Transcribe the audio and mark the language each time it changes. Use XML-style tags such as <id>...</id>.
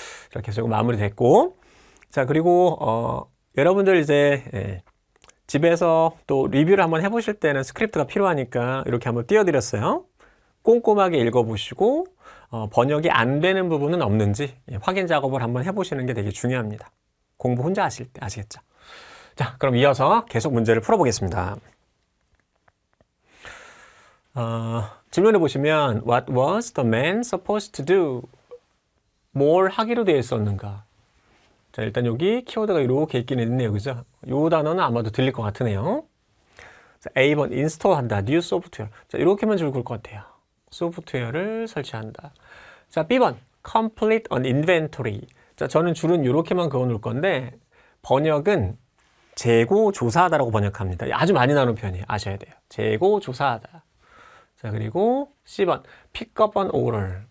<ko>이렇게 해서 마무리됐고. 자, 그리고 여러분들 이제 집에서 또 리뷰를 한번 해보실 때는 스크립트가 필요하니까 이렇게 한번 띄워드렸어요. 꼼꼼하게 읽어보시고 번역이 안 되는 부분은 없는지 확인 작업을 한번 해보시는 게 되게 중요합니다. 공부 혼자 하실 때 아시겠죠? 자, 그럼 이어서 계속 문제를 풀어보겠습니다.</ko> <en>질문해 보시면 What was the man supposed to do?</en> <ko>뭘 하기로 되어 있었는가? 자, 일단 여기 키워드가 이렇게 있긴 있네요. 그죠? 이 단어는 아마도 들릴 것 같으네요. 자, A번 인스톨한다. new 소프트웨어. 자, 이렇게만 적을 것 같아요. 소프트웨어를 설치한다.</ko> <en>자, B번 complete an inventory.</en> <ko>자, 저는 줄은 이렇게만 그어 놓을 건데 번역은 재고 조사하다라고 번역합니다. 아주 많이 나오는 표현이에요. 아셔야 돼요. 재고 조사하다.</ko> <en>자, 그리고 C번 pick up an order.</en>